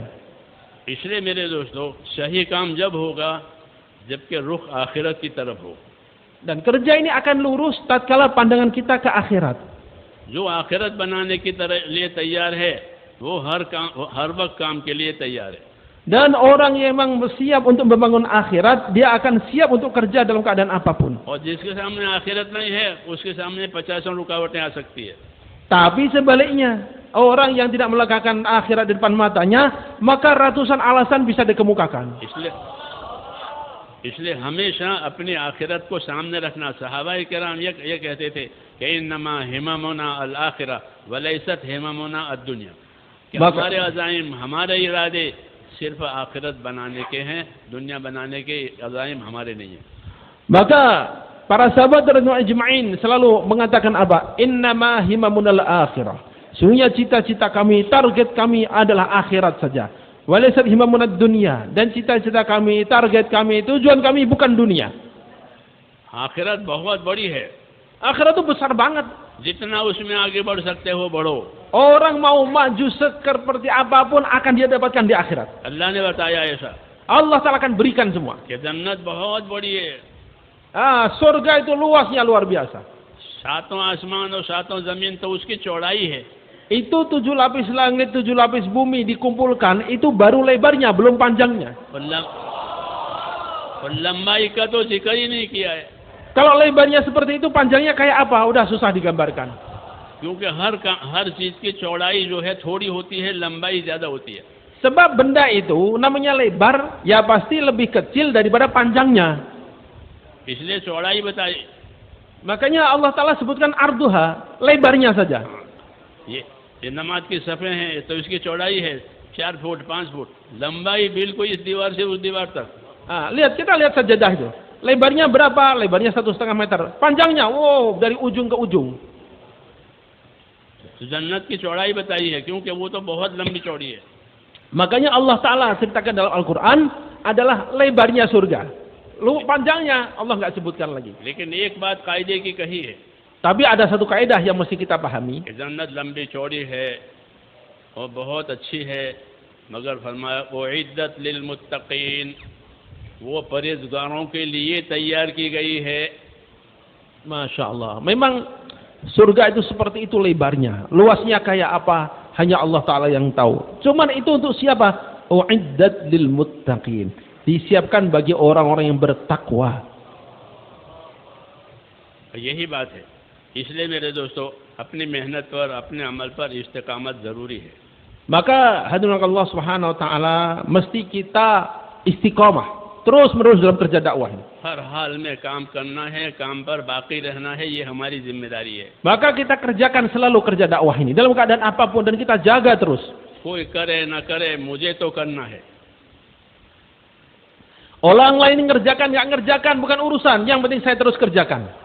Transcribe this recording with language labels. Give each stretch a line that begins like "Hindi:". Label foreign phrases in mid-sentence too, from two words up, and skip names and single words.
Hindi: इसलिए मेरे दोस्तों सही काम जब होगा जबकि रुख आखिरत की तरफ हो.
Indonesian: Dan kerja ini akan lurus tatkala pandangan kita ke akhirat.
Hindi: जो आखिरत बनाने की लिए तैयार है वो हर वक्त काम के लिए तैयार है.
Indonesian: Dan orang yang memang siap untuk membangun akhirat, dia akan siap untuk kerja dalam keadaan apapun.
Hindi: और जिसके सामने आखिरत नहीं है उसके सामने 50 रुकावटें आ सकती है.
Indonesian: Tapi sebaliknya, orang yang tidak meletakkan akhirat di depan matanya, maka ratusan alasan bisa dikemukakan.
Hindi: इसलिए हमेशा अपनी आखिरत को सामने रखना. सहाबाए किराम ये कहते थे कि
Arabic: إنما همنا الآخرة وليست همنا الدنيا.
Hindi: कि हमारे अज़ाइम, हमारे इरादे सिर्फ आखिरत बनाने के हैं, दुनिया बनाने के अज़ाइम हमारे नहीं है।
Indonesian: Maka para sahabat
Arabic: رضي الله أجمعين
Indonesian: selalu mengatakan apa?
Arabic: إنما همنا الآخرة.
Indonesian: Sungguhnya cita-cita kami, target kami adalah akhirat saja.
Arabic: وليست همنا الدنيا.
Indonesian: Dan cita-cita kami, target kami, tujuan kami bukan dunia.
Hindi: आखिरत बहुत बड़ी है,
Indonesian: Akhirat itu besar banget.
Hindi: जितना उसमें आगे बढ़ सकते हो बढ़ो।
Indonesian: Orang mau maju seperti apapun akan dia dapatkan di akhirat.
Hindi: अल्लाह ने बताया ऐसा
Indonesian: Allah Ta'ala akan berikan semua.
Hindi: कि जन्नत बहुत बड़ी है,
Indonesian: Surga itu luasnya luar biasa.
Hindi: सातों आसमान और सातों जमीन तो उसकी चौड़ाई है।
Indonesian: Itu 7 lapis langit, 7 lapis bumi dikumpulkan, itu baru lebarnya, belum panjangnya.
Hindi: और लंबाई का तो जिक्र ही नहीं किया है,
Indonesian: Kalau lebarnya seperti itu, panjangnya kayak apa? Udah susah digambarkan.
Hindi: क्योंकि हर चीज की चौड़ाई जो है थोड़ी होती है, लंबाई ज्यादा होती है।
Indonesian: Sebab benda itu namanya lebar, ya pasti lebih kecil daripada panjangnya.
Hindi: इसलिए चौड़ाई बताई।
Indonesian: Makanya Allah Ta'ala sebutkan arduha, lebarnya saja.
Hindi: ये नमाज की सफ़े हैं तो इसकी चौड़ाई है 4 फुट 5 फुट, लंबाई बिल्कुल इस दीवार से उस दीवार तक।
Indonesian: Kita lihat sajadah itu. Lebarnya berapa? Lebarnya 1,5 meter. Panjangnya, wow, dari ujung ke ujung.
Hindi: तो जन्नत की चौड़ाई बताई है, क्योंकि वो तो बहुत लंबी चौड़ी है।
Indonesian: Makanya Allah Ta'ala ceritakan dalam Al-Quran adalah lebarnya surga. Lu panjangnya Allah nggak sebutkan lagi.
Hindi: लेकिन एक बात कायदे की कही है
Indonesian: Tapi ada satu kaidah yang mesti kita pahami.
Hindi: कि जन्नत लंबी चौड़ी है और बहुत अच्छी है, मगर फरमाया वो
Arabic: أعدت للمتقين,
Hindi: वो परहेजगारों के लिए तैयार की गई है।
Arabic: ما شاء الله.
Indonesian: Memang surga itu seperti itu lebarnya. Luasnya kayak apa? Hanya Allah Ta'ala yang tahu. Cuman itu untuk siapa?
Arabic: أعدت للمتقين.
Indonesian: Disiapkan bagi orang-orang yang bertakwa.
Hindi: यही बात है। इसलिए मेरे दोस्तों, अपनी मेहनत पर, अपने अमल पर इस्तिकामत ज़रूरी है।
Indonesian: Maka hadirin Allah
Arabic: سبحانه وتعالى,
Indonesian: mesti kita istiqamah terus menerus dalam kerja dakwah ini.
Hindi: हर हाल में काम करना है, काम पर बाकी रहना है, ये हमारी जिम्मेदारी है।
Indonesian: Maka kita kerjakan selalu kerja dakwah ini dalam keadaan apapun dan kita jaga terus.
Hindi: कोई करे ना करे, मुझे तो करना है।
Indonesian: Orang lain ngerjakan nggak ngerjakan bukan urusan, yang penting saya terus kerjakan.